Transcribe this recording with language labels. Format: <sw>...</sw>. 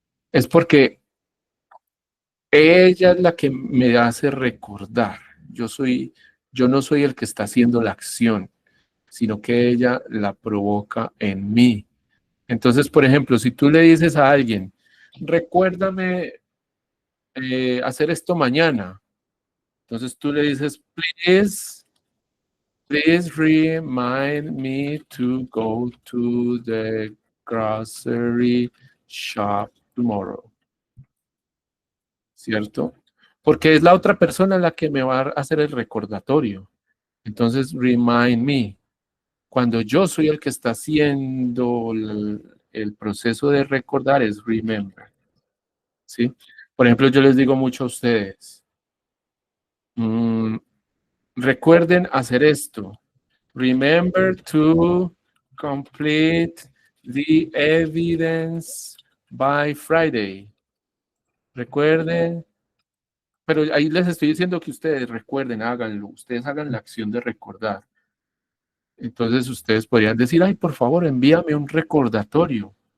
<es>Es porque ella es la que me hace recordar. Yo no soy el que está haciendo la acción, sino que ella la provoca en mí. Entonces, por ejemplo, si tú le dices a alguien, recuérdame hacer esto mañana. Entonces tú le dices,</es> <en>please remind me to go to the grocery shop tomorrow.</en> <es>¿Cierto? Porque es la otra persona la que me va a hacer el recordatorio. Entonces,</es> <en>remind me.</en> <es>Cuando yo soy el que está haciendo el proceso de recordar, es remember. ¿Sí? Por ejemplo, yo les digo mucho a ustedes, recuerden hacer esto.</es> <en>Remember to complete the evidence by Friday.</en> <es>Recuerden, pero ahí les estoy diciendo que ustedes recuerden, háganlo. Ustedes hagan la acción de recordar. Entonces ustedes podrían decir, ay, por favor, envíame un recordatorio.</es>